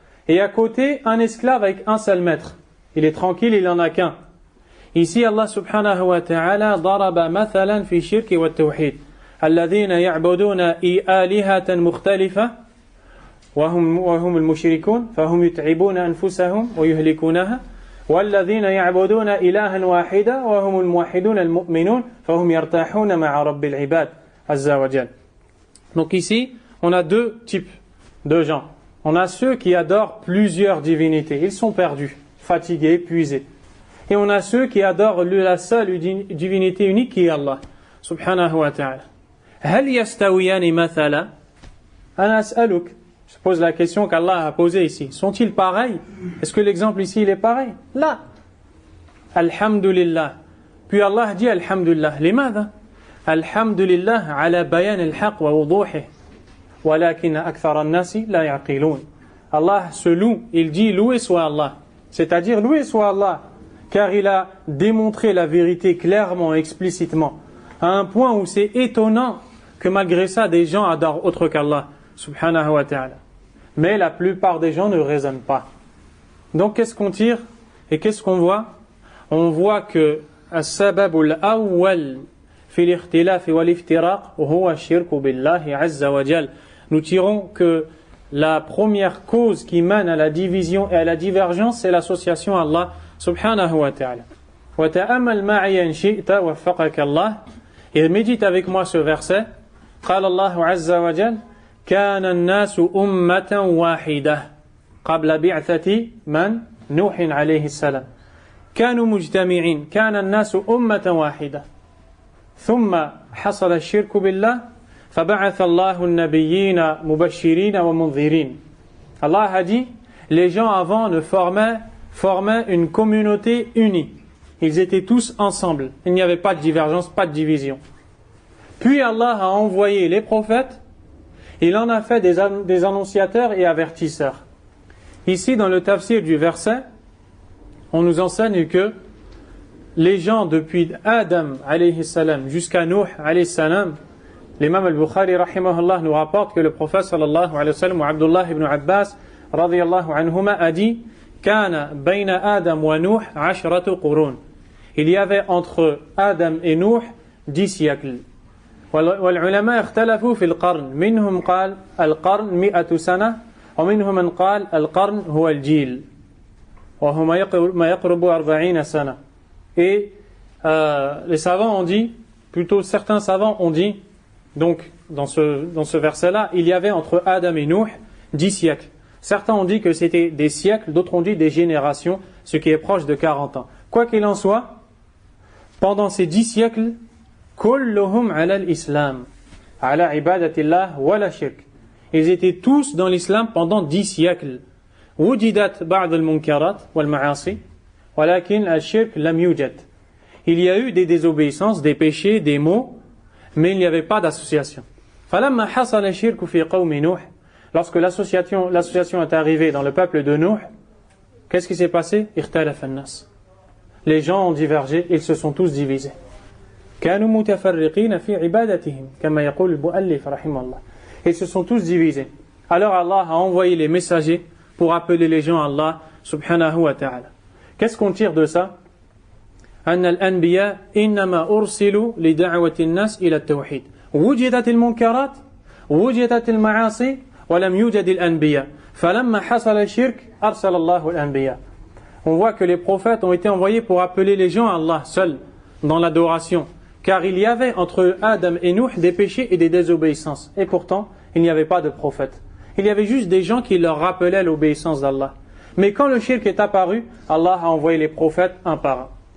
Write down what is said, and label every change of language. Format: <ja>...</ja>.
<fr>Et à côté, un esclave avec un seul maître. Il est tranquille, il n'en a qu'un.</fr> <ar>Ici, Allah subhanahu wa ta'ala ضرب مثلا في الشرك والتوحيد الذين يعبدون آلهة مختلفة وهم المشركون فهم يتعبون أنفسهم ويهلكونها والذين يعبدون إلها واحدا وهم الموحدون المؤمنون فهم يرتاحون مع رب العباد عز وجل.</ar> <fr>Donc ici, on a deux types de gens. On a ceux qui adorent plusieurs divinités. Ils sont perdus, fatigués, épuisés. Et on a ceux qui adorent la seule divinité unique qui est Allah subhanahu wa ta'ala.</fr> <ar>هل يستويان مثلا؟ أنا أسألك.</ar> <fr>Je pose la question qu'Allah a posée ici. Sont-ils pareils? Est-ce que l'exemple ici il est pareil? Là. Alhamdulillah. Puis Allah dit Alhamdulillah.</fr> <ar>لماذا؟ Alhamdulillah على بيان الحق ووضوحه. ولكن أكثر الناس لا يعقلون.</ar> <fr>Allah se loue. Il dit loué soit Allah. C'est-à-dire loué soit Allah. Car il a démontré la vérité clairement, explicitement. À un point où c'est étonnant que malgré ça, des gens adorent autre qu'Allah. Subhanahu wa ta'ala. Mais la plupart des gens ne raisonnent pas. Donc qu'est-ce qu'on tire et qu'est-ce qu'on voit? On voit que</fr> <ar>السبب الأول في الاختلاف والافتراق هو الشرك بالله عز وجل.</ar> <fr>Nous tirons que la première cause qui mène à la division et à la divergence, c'est l'association à Allah subhanahu wa ta'ala.</fr> <ar>وتأمل معي إن شئت وفقك الله.</ar> <fr>Et médite avec moi ce verset.</fr> <ar>قال الله عز وجل كان الناس أمة واحدة قبل بعثة من؟ نوح عليه السلام. كانوا مجتمعين. كان الناس أمة واحدة. ثم حصل الشرك بالله فبعث الله النبيين مبشرين ومنذرين.</ar> <fr>Allah a dit, les gens avant ne formaient une communauté unie. Ils étaient tous ensemble. Il n'y avait pas de divergence, pas de division. Puis Allah a envoyé les prophètes. Il en a fait des annonciateurs et avertisseurs. Ici, dans le tafsir du verset, on nous enseigne que les gens depuis Adam alayhi salam jusqu'à Nuh alayhi salam, l'imam al-Bukhari rahimahullah nous rapporte que le prophète sallallahu alayhi wa sallam, ou Abdullah ibn Abbas radiyallahu anhuma, a dit</fr> <ar>Kana bayna Adam wa Nuh 10 qurun.</ar> <fr>Il y avait entre Adam et Nuh 10 siècles.</fr> <ar>والعلماء اختلفوا في القرن. منهم قال القرن 100 سنة ومنهم من قال القرن هو الجيل وهو ما يقرب 40 سنة.</ar> <fr>Et les savants ont dit, plutôt certains savants ont dit, donc dans ce verset-là, il y avait entre Adam et Nuh 10 siècles. Certains ont dit que c'était des siècles, d'autres ont dit des générations, ce qui est proche de 40 ans. Quoi qu'il en soit, pendant ces 10 siècles,</fr> <ar>كلهم على الإسلام على عبادة الله ولا شرك.</ar> <fr>Ils étaient tous dans l'islam pendant 10 siècles.</fr> <ar>وجدت بعض المنكرات والمعاصي ولكن الشرك لم يوجد.</ar> <fr>Il y a eu des désobéissances, des péchés, des maux, mais il n'y avait pas d'association.</fr> <ar>فلما حصل الشرك في قوم نوح.</ar> <fr>Lorsque l'association est arrivée dans le peuple de Nuh, qu'est-ce qui s'est passé?</fr> <ar>اختلف الناس.</ar> <fr>Les gens ont divergé, ils se sont tous divisés.</fr> <ar>كانوا متفرقين في عبادتهم كما يقول المؤلف رحمه الله.</ar> <fr>Ils se sont tous divisés. Alors Allah a envoyé les messagers pour appeler les gens à Allah subhanahu wa ta'ala. Qu'est-ce qu'on tire de ça?</fr> <ar>أن الأنبياء إنما أرسلوا لدعوة الناس إلى التوحيد وجدت المنكرات وجدت المعاصي ولم يوجد الأنبياء فلما حصل الشرك أرسل الله الأنبياء.</ar> <fr>On voit que les prophètes ont été envoyés pour appeler les gens à Allah seul dans l'adoration, car il y avait entre Adam et Nuh des péchés et des désobéissances, et pourtant il n'y avait pas de prophètes. Il y avait juste des gens qui leur rappelaient l'obéissance d'Allah. Mais quand le shirk est apparu, Allah a envoyé les prophètes un par un.</fr>